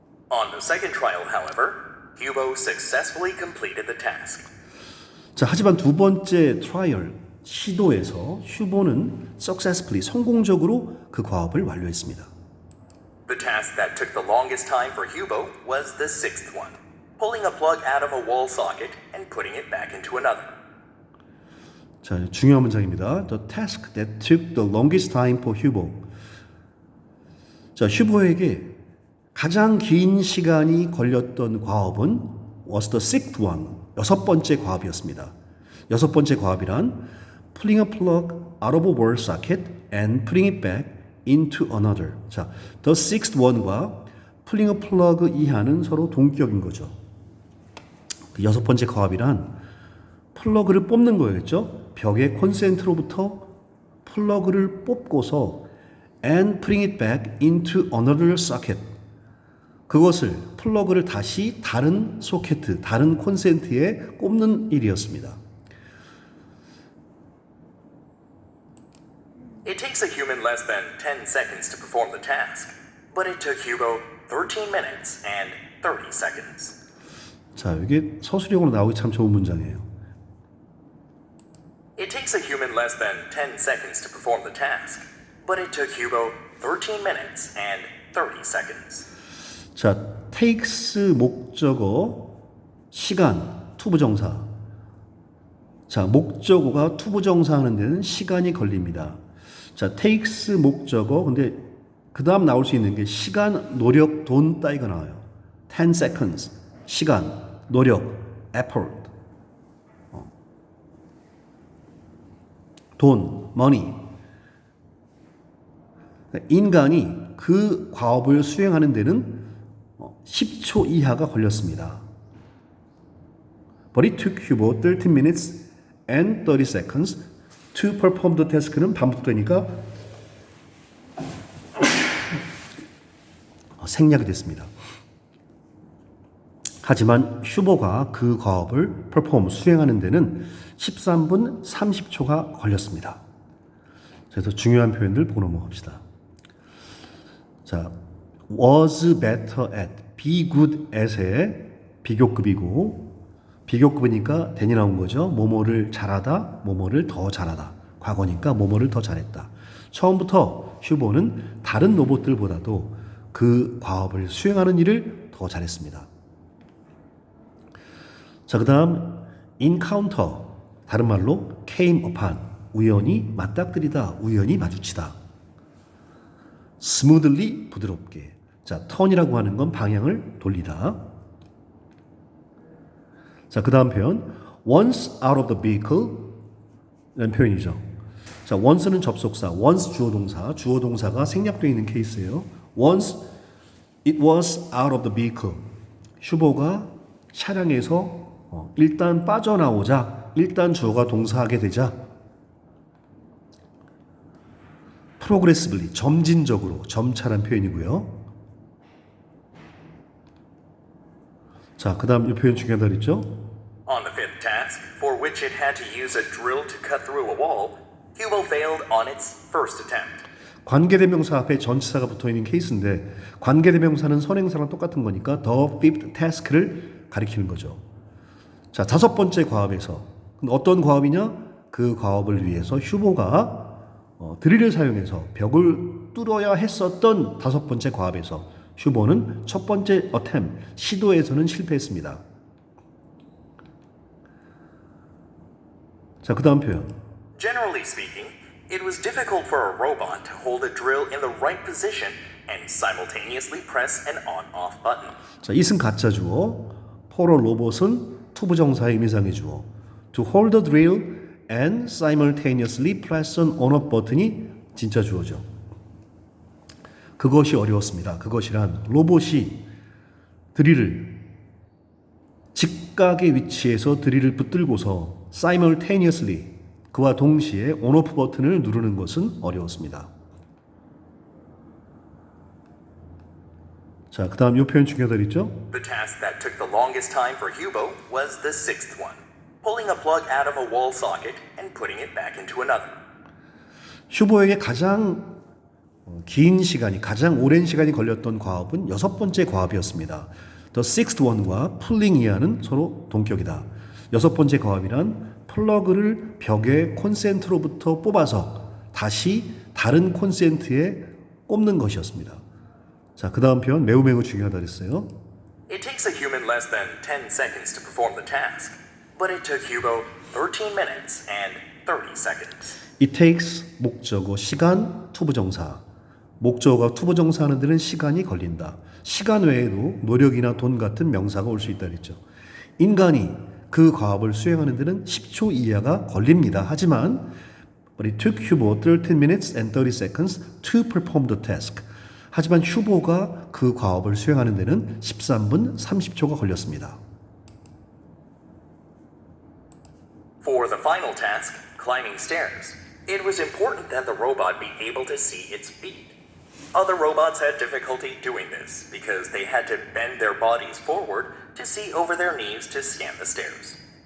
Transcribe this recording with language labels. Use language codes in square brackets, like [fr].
[en] On the second trial, however, Hubo successfully completed the task. [ko] 자, 하지만 두 번째 트라이얼 시도에서 휴보는 [en] successfully [ko] 성공적으로 그 과업을 완료했습니다. [en] The task that took the longest time for Hubo was the sixth one, pulling a plug out of a wall socket and putting it back into another. [ko] 자, 중요한 문장입니다. [en] The task that took the longest time for Hubo. [ko] 자, 휴보에게 가장 긴 시간이 걸렸던 과업은 [en] was the sixth one. [ko] 여섯 번째 과업이었습니다. 여섯 번째 과업이란 [en] pulling a plug out of a wall socket and putting it back into another. [ko] 자, [en] the sixth one [ko] 과 [en] pulling a plug [ko] 이하는 서로 동격인 거죠. 그 여섯 번째 과업이란 플러그를 뽑는 거였죠. 벽의 콘센트로부터 플러그를 뽑고서 [en] and putting it back into another socket. [ko] 그것을 플러그를 다시 다른 소켓, 다른 콘센트에 꼽는 일이었습니다. [en] It takes a human less than 10 seconds to perform the task, but it took Hubo 13 minutes and 30 seconds. [ko] 자, 이게 서술형으로 나오기 참 좋은 문장이에요. [en] It takes a human less than 10 seconds to perform the task, but it took Hubo 13 minutes and 30 seconds. [ko] 자, takes 목적어, 시간, 투부정사. 자, 목적어가 투부정사 하는 데는 시간이 걸립니다. 자, takes 목적어, 근데 그 다음 나올 수 있는 게 시간, 노력, 돈 따위가 나와요. [en] 10 seconds, [ko] 시간, 노력, [en] effort. [ko] 돈, [en] money. [ko] 인간이 그 과업을 수행하는 데는 10초 이하가 걸렸습니다. [en] But it took Hubo 13 minutes and 30 seconds to perform the task는 [ko] 반복되니까 생략이 됐습니다. 하지만 휴보가 그 과업을 수행하는 데는 13분 30초가 걸렸습니다. 그래서 중요한 표현들 보고 넘어갑시다. 자, [en] was better at, be good at [ko] 의 비교급이고, 비교급이니까 된이 나온 거죠. 뭐뭐를 잘하다, 뭐뭐를 더 잘하다. 과거니까 뭐뭐를 더 잘했다. 처음부터 휴보는 다른 로봇들보다도 그 과업을 수행하는 일을 더 잘했습니다. 자, 그 다음 encounter, 다른 말로 [en] came upon, [ko] 우연히 맞닥뜨리다, 우연히 마주치다. [en] smoothly, [ko] 부드럽게. 자, turn이라고 하는 건 방향을 돌리다. 자, 그 다음 표현 [en] once out of the vehicle [ko] 라는 표현이죠. 자, once는 접속사, once 주어동사, 주어동사가 생략되어 있는 케이스예요. [en] once it was out of the vehicle. [ko] 휴보가 차량에서 일단 빠져나오자, 일단 주어가 동사하게 되자 [en] progressively, [ko] 점진적으로, 점차란 표현이고요. 자, 그 다음 이 표현 중요하다 그랬죠? [en] On the fifth task, for which it had to use a drill to cut through a wall, Hubo failed on its first attempt. [ko] 관계대명사 앞에 전치사가 붙어있는 케이스인데 관계대명사는 선행사랑 똑같은 거니까 [en] the fifth task [ko] 를 가리키는 거죠. 자, 다섯 번째 과업에서 어떤 과업이냐? 그 과업을 위해서 휴보가 드릴을 사용해서 벽을 뚫어야 했었던 다섯 번째 과업에서 휴보는 첫 번째 [en] attempt, [ko] 시도에서는 실패했습니다. 자, 그 다음 표현. [en] Generally speaking, it was difficult for a robot to hold a drill in the right position and simultaneously press an on-off button. [ko] 자, 이승 가짜 주어, 포로 로봇은 투부정사의 의미상의 주어. [en] To hold the drill and simultaneously press an on-off [ko] 버튼이 진짜 주어죠. 그것이 어려웠습니다. 그것이란 로봇이 드릴을 직각의 위치에서 드릴을 붙들고서 [en] simultaneously [ko] 그와 동시에 on-off 버튼을 누르는 것은 어려웠습니다. 자, 그 다음 이 표현 중요하다 있죠? [en] The task that took the longest time for Hubo was the sixth one, pulling a plug out of a wall socket and putting it back into another. [ko] 휴보에게 가장 긴 시간이, 가장 오랜 시간이 걸렸던 과업은 여섯 번째 과업이었습니다. [en] The sixth one과 pulling [ko] 서로 동격이다. 여섯 번째 과업이란 플러그를 벽의 콘센트로부터 뽑아서 다시 다른 콘센트에 꼽는 것이었습니다. 자, 그 다음 표현 매우 중요하다 그랬어요. [en] It takes a human less than 10 seconds to perform the task, but it took Hubo 13 minutes and 30 seconds. It takes [ko] 목적어 시간 투부정사. 목적어가 투부정사 하는 데는 시간이 걸린다. 시간 외에도 노력이나 돈 같은 명사가 올 수 있다 그랬죠. 인간이 그 과업을 수행하는 데는 10초 이하가 걸립니다. 하지만 [en] but it took Hubo 13 minutes and 30 seconds to perform the task. [ko] 하지만 휴보가 그 과업을 수행하는 데는 13분 30초가 걸렸습니다. [en] For the final task, climbing stairs, it was important that the robot be able to see its feet. Other robots had difficulty doing this because they had to bend their bodies forward to see over their knees to scan the stairs.